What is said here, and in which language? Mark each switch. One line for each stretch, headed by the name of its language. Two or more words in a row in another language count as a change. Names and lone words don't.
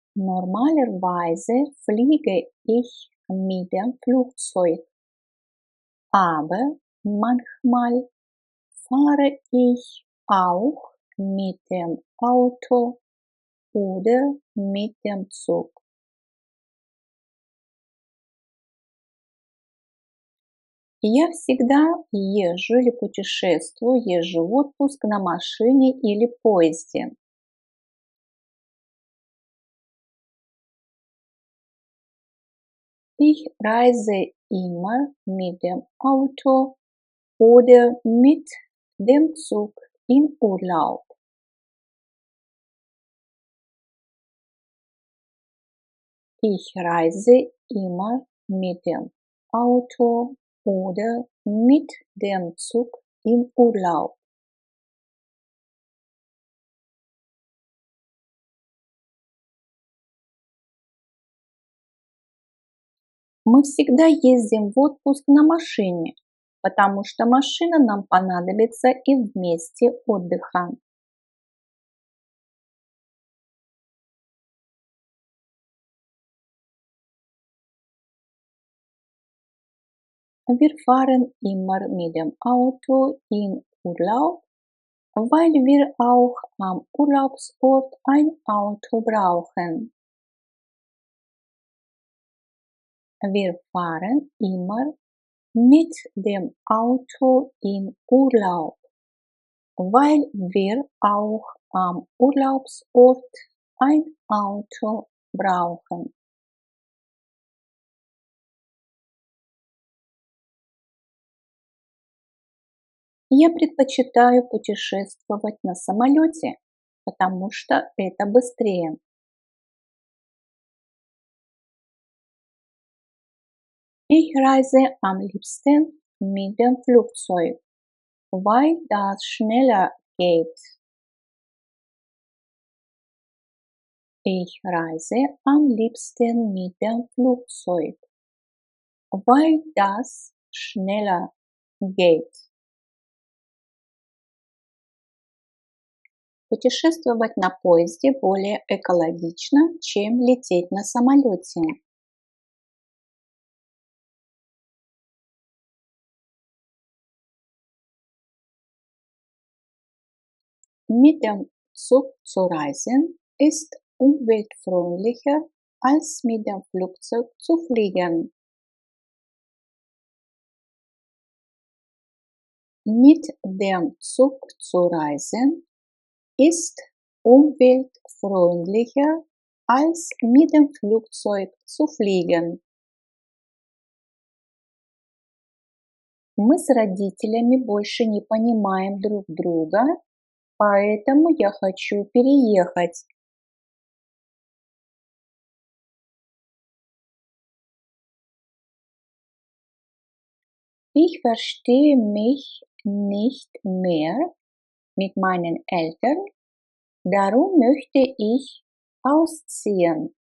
German: Normalerweise fliege ich mit dem Flugzeug, aber manchmal fahre ich auch mit dem Auto oder mit dem Zug.
Russian: Я всегда езжу или путешествую, езжу в отпуск на машине или поезде.
German: Ich reise immer mit dem Auto oder mit dem Zug in Urlaub. Ich reise immer mit dem Auto oder mit dem Zug in Urlaub.
Russian: Мы всегда ездим в отпуск на машине, потому что машина нам понадобится и в месте отдыха.
German: Wir fahren immer mit dem Auto in Urlaub, weil wir auch am Urlaubsort ein Auto brauchen. Wir fahren immer mit dem Auto in Urlaub, weil wir auch am Urlaubsort ein Auto brauchen.
Russian: Я предпочитаю путешествовать на самолете, потому что это быстрее.
German: Ich reise am liebsten mit dem Flugzeug, weil das schneller geht. Ich reise am liebsten mit dem Flugzeug, weil das schneller geht.
Russian: Путешествовать на поезде более экологично, чем лететь на самолете.
German: Mit dem Zug zu reisen ist umweltfreundlicher als mit dem Flugzeug zu fliegen. Mit dem Zug zu reisen ist umweltfreundlicher als mit dem Flugzeug zu fliegen.
Russian: Мы с родителями больше не понимаем друг друга, поэтому я хочу переехать.
German: Ich verstehe mich nicht mehr mit meinen Eltern, darum möchte ich ausziehen.